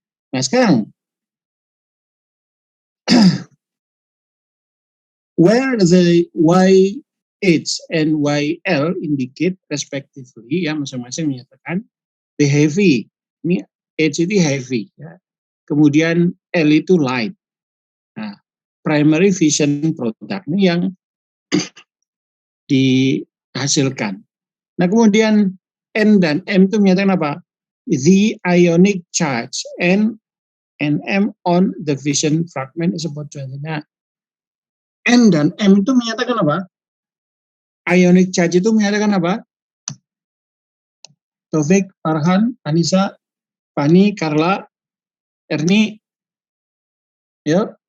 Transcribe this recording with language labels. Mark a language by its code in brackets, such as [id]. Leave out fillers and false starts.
[id] Nah sekarang [en] where the YH and YL indicate respectively [id] ya masing-masing menyatakan [en] the heavy. [id] Ini H itu heavy ya. Kemudian L itu light. Nah, primary fission product ini yang dihasilkan. Nah, kemudian N dan M itu menyatakan apa? [en] The ionic charge N and M on the fission fragment is about 20. [id] Nah, N dan M itu menyatakan apa? Ionic charge itu menyatakan apa? Taufik, Farhan, Anissa, Fani, Carla, Erni, ya.